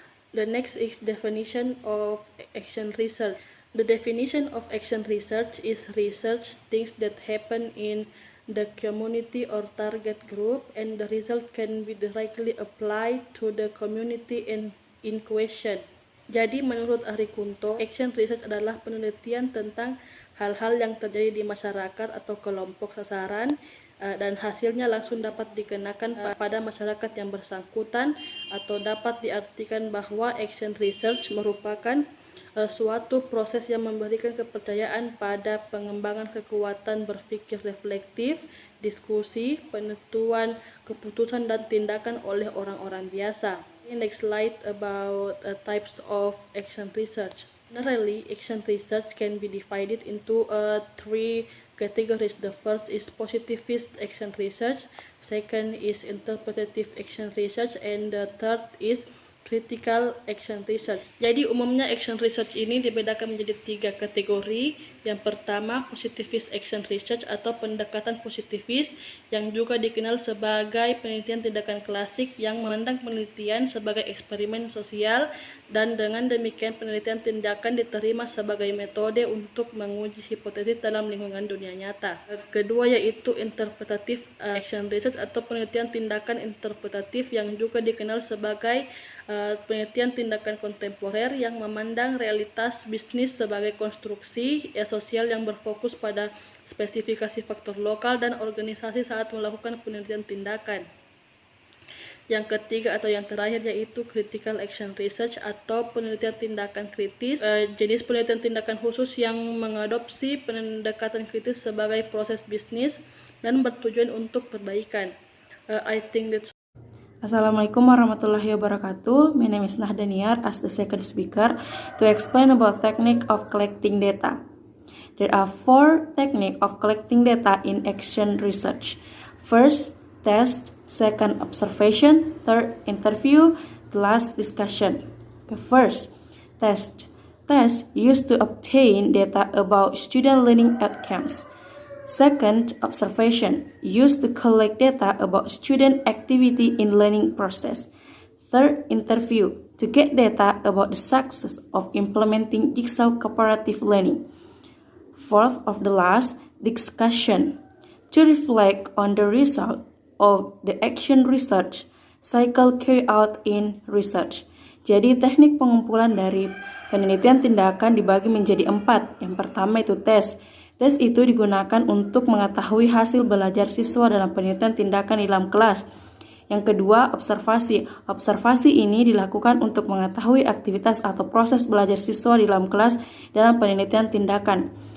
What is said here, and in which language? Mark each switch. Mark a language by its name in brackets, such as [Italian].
[English] The next is definition of action research. The definition of action research is research things that happen in the community or target group and the result can be directly applied to the community in question. [Indonesian] Jadi menurut Ari Kunto, action research adalah penelitian tentang hal-hal yang terjadi di masyarakat atau kelompok sasaran dan hasilnya langsung dapat dikenakan pada masyarakat yang bersangkutan, atau dapat diartikan bahwa action research merupakan suatu proses yang memberikan kepercayaan pada pengembangan kekuatan berpikir reflektif, diskusi, penentuan keputusan dan tindakan oleh orang-orang biasa. [English] Next slide about types of action research. Generally, action research can be divided into three categories. The first is positivist action research, second is interpretative action research, and the third is critical action research. [Indonesian] Jadi umumnya action research ini dibedakan menjadi tiga kategori. Yang pertama, positivist action research atau pendekatan positifis yang juga dikenal sebagai penelitian tindakan klasik yang memandang penelitian sebagai eksperimen sosial dan dengan demikian penelitian tindakan diterima sebagai metode untuk menguji hipotesis dalam lingkungan dunia nyata. Kedua yaitu interpretative action research atau penelitian tindakan interpretatif yang juga dikenal sebagai penelitian tindakan kontemporer yang memandang realitas bisnis sebagai konstruksi sosial yang berfokus pada spesifikasi faktor lokal dan organisasi saat melakukan penelitian tindakan. Yang ketiga atau yang terakhir yaitu critical action research atau penelitian tindakan kritis, jenis penelitian tindakan khusus yang mengadopsi pendekatan kritis sebagai proses bisnis dan bertujuan untuk perbaikan. [English] I think that's [Arabic] Assalamualaikum warahmatullahi wabarakatuh. [English] My name is Nahdaniar as the second speaker to explain about technique of collecting data. There are four techniques of collecting data in action research. First, test. Second, observation. Third, interview. The last, discussion. The first, test. Test used to obtain data about student learning outcomes. Second, observation, used to collect data about student activity in learning process. Third, interview, to get data about the success of implementing Jigsaw cooperative learning. Fourth of the last, discussion, to reflect on the result of the action research cycle carried out in research. [Indonesian] Jadi teknik pengumpulan dari penelitian tindakan dibagi menjadi 4. Yang pertama itu tes. Tes itu digunakan untuk mengetahui hasil belajar siswa dalam penelitian tindakan di dalam kelas. Yang kedua, observasi. Observasi ini dilakukan untuk mengetahui aktivitas atau proses belajar siswa di dalam kelas dalam penelitian tindakan.